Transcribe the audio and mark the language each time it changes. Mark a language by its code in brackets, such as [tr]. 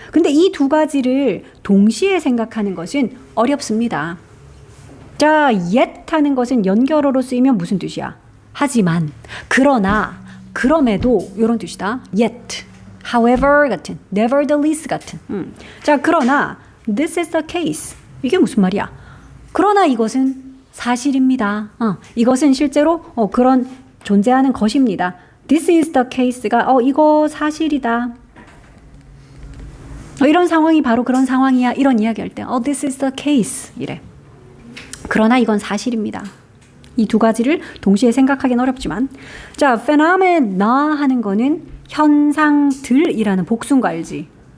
[ko] 근데 이 두 가지를 동시에 생각하는 것은 어렵습니다. 자, yet 하는 것은 연결어로 쓰이면 무슨 뜻이야? 하지만, 그러나, 그럼에도 이런 뜻이다. yet. however 같은, nevertheless 같은. 자, 그러나 [en] this is the case. [ko] 이게 무슨 말이야? 그러나 이것은 사실입니다. 이것은 실제로 그런 존재하는 것입니다. [en] This is the case가 [ko] 이거 사실이다. 이런 상황이 바로 그런 상황이야. 이런 이야기할 때 [en] this is the case [ko] 이래. 그러나 이건 사실입니다. 이 두 가지를 동시에 생각하기는 어렵지만, 자, phenomena 하는 거는 현상들이라는 복수인 거 알지?